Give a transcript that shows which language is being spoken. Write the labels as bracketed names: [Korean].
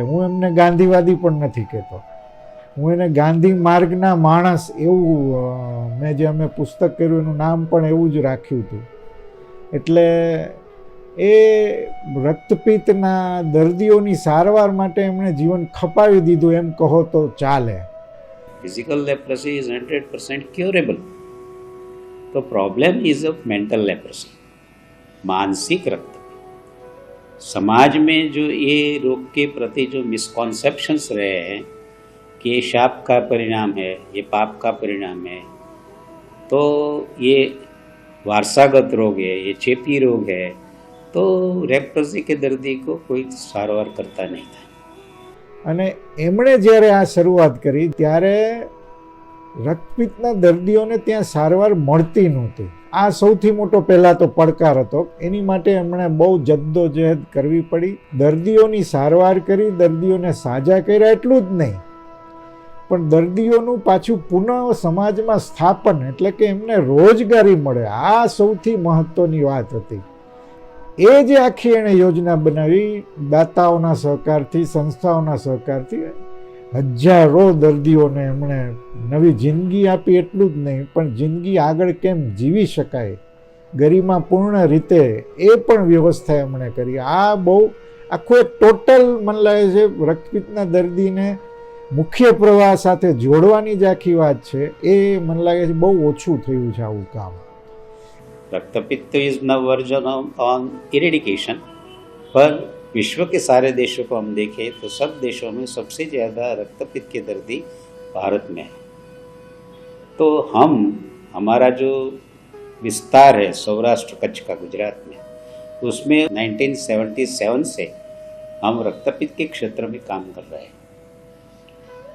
[Gujarati] હું એમને ગાંધીવાદી પણ નથી કહેતો, હું એને ગાંધી માર્ગના માણસ એવું, મેં જે અમે પુસ્તક કર્યું એનું નામ પણ એવું જ રાખ્યું હતું. એટલે એ રક્તપિત્તના દર્દીઓની સારવાર માટે એમણે જીવન ખપાવી દીધું એમ કહો તો ચાલે. [English] Physical leprosy is 100% curable. तो problem is of mental leprosy, [Hindi] मानसिक रक्तपित। समाज में जो ये रोग के प्रति जो मिसकॉन्सेप्शंस रहे हैं कि ये शाप का परिणाम है, ये पाप का परिणाम है, तो ये वारसागत रोग है, ये चेपी रोग है, तो लेप्रोसी के दर्दी को कोई सारવાર [Gujarati] કરતા નહીં [Hindi] था। [Gujarati] અને એમણે જ્યારે આ શરૂઆત કરી ત્યારે રક્તપિત્તના દર્દીઓને ત્યાં સારવાર મળતી નહોતી। આ સૌથી મોટો પહેલાં તો પડકાર હતો। એની માટે એમણે બહુ જદ્દોજહેદ કરવી પડી, દર્દીઓની સારવાર કરી, દર્દીઓને સાજા કર્યા, એટલું જ નહીં પણ દર્દીઓનું પાછું પુનઃ સમાજમાં સ્થાપન એટલે કે એમને રોજગારી મળે, આ સૌથી મહત્વની વાત હતી। એ જે આખી એણે યોજના બનાવી દાતાઓના સહકારથી, સંસ્થાઓના સહકારથી હજારો દર્દીઓને એમણે નવી જિંદગી આપી। એટલું જ નહીં પણ જિંદગી આગળ કેમ જીવી શકાય ગરિમાપૂર્ણ રીતે એ પણ વ્યવસ્થા એમણે કરી। આ બહુ આખું એક ટોટલ મને લાગે છે રક્તપિત્તના દર્દીને મુખ્ય પ્રવાહ સાથે જોડવાની જ આખી વાત છે, એ મને લાગે છે બહુ ઓછું થયું છે આવું કામ। [Hindi] रक्तपित्त [English] is now verging on eradication, [Hindi] पर विश्व के सारे देशों को हम देखें तो सब देशों में सबसे ज़्यादा रक्तपित्त के दर्दी भारत में है। तो हमारा जो विस्तार है सौराष्ट्र कच्छ का गुजरात में, उसमें 1977 से हम रक्तपित्त के क्षेत्र में काम कर रहे हैं।